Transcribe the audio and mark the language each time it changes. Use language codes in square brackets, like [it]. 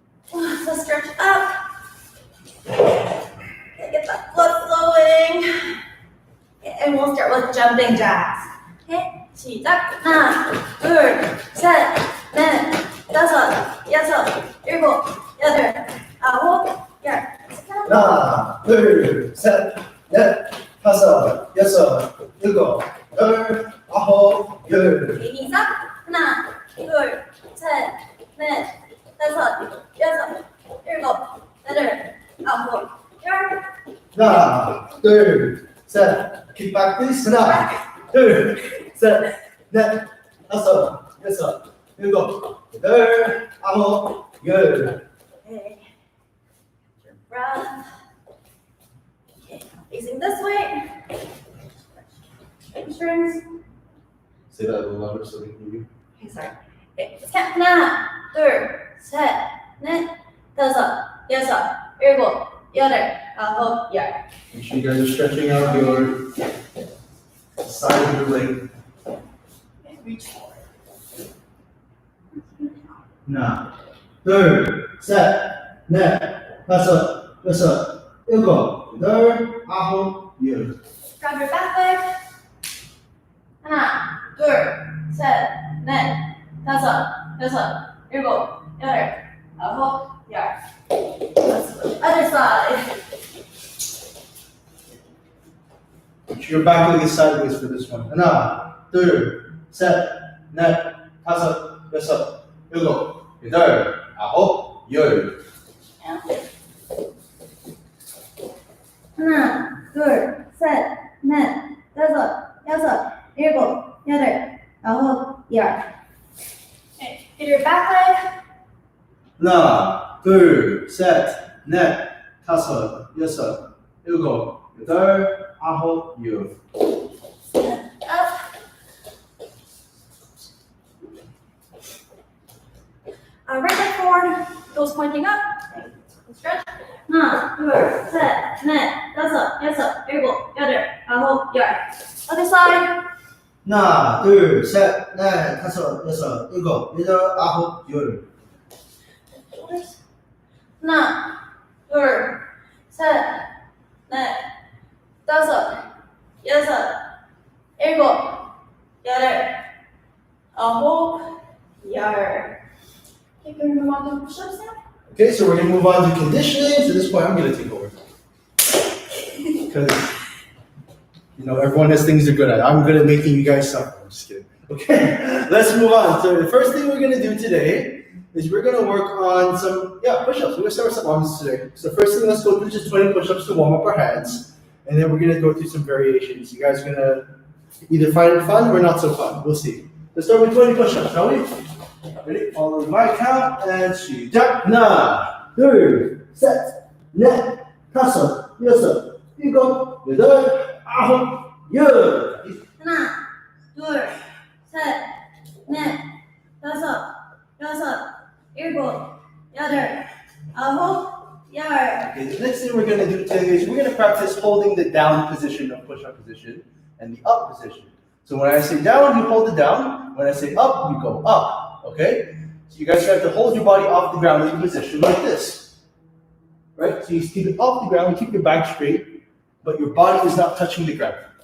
[en] So stretch up. Get that blood flowing. And we'll start with jumping jacks. [ko] Okay, 시작. 하나, 둘, 셋, 넷, 다섯, 여섯, 일곱, 여덟, 아홉, 열. 하나, 둘, 셋, 넷, 다섯, 여섯, 일곱, 여덟, 아홉, 열. 시작. 하나, 둘, 셋, 넷, 다섯, 여섯, 일곱, 여덟, 아홉, 열. 하나, 둘, 셋, [en] kick back please. [ko] 하나, 둘, 셋, 넷, 다섯, 여섯, 일곱, 여덟, 아홉, 열. [en] Okay. Your breath. Okay, facing this way. Hamstrings. Say that a little louder so they can hear you. Okay, sorry. Okay, let's count. [ko] 하나, 둘, 셋, 넷, 다섯, 여섯, 일곱, 여덟, 아홉, 열. [en] Make sure you guys are stretching out your side of your leg. Okay, reach forward. [ko] 하나, 둘, 셋, 넷, 다섯, 여섯, 일곱, 여덟, 아홉, 열. [en] Grab your back leg. [ko] 하나, 둘, 셋, 넷, 다섯, 여섯, 일곱, 여덟, 아홉, 열. [en] Let's go to the other side. Make sure your back leg is sideways for this one. [ko] 하나, 둘, 셋, 넷, 다섯, 여섯, 일곱, 여덟, 아홉, 열. 하나, 둘, 셋, 넷, 다섯, 여섯, 일곱, 여덟, 아홉, 열. [en] Okay, get your back leg. [ko] 하나, 둘, 셋, 넷, 다섯, 여섯, 일곱, 여덟, 아홉, 열. [en] Stand up. Right leg forward, toes pointing up. Stretch. [ko] 하나, 둘, 셋, 넷, 다섯, 여섯, 일곱, 여덟, 아홉, 열. Other side. 하나, 둘, 셋, 넷, 다섯, 여섯, 일곱, 여덟, 아홉, 열. 하나, 둘, 셋, 넷, 다섯, 여섯, 일곱, 여덟, 아홉, 열. [en] Okay, can we move on to push-ups now? Okay, so we're gonna move on to conditioning. So at this point, I'm gonna take over. Because, everyone has things they're good at. I'm good at making you guys suffer. I'm just kidding. Okay, let's move on. So the first thing we're gonna do today is we're gonna work on some, push-ups. We're gonna start with some arms today. So first thing, let's go through just 20 push-ups to warm up our hands. And then we're gonna go through some variations. You guys are gonna either find it fun or not so fun. We'll see. Let's start with 20 push-ups, shall we? Ready? Follow my count and 시작. [ko] 하나, 둘, 셋, 넷, 다섯, 여섯, 일곱, 여덟, 아홉, [en] Good. [ko] 하나, 둘, 셋, 넷, 다섯, 여섯, 일곱, 여덟, 아홉, 열. [en] Okay, the next thing we're going to do today is we're going to practice holding the down position of push-up position and the up position. So when I say down, you hold it down. When I say up, you go up. Okay? So you guys have to hold your body off the ground in a position like this. Right? So you keep it off the ground, keep your back straight, but your body is not touching the ground.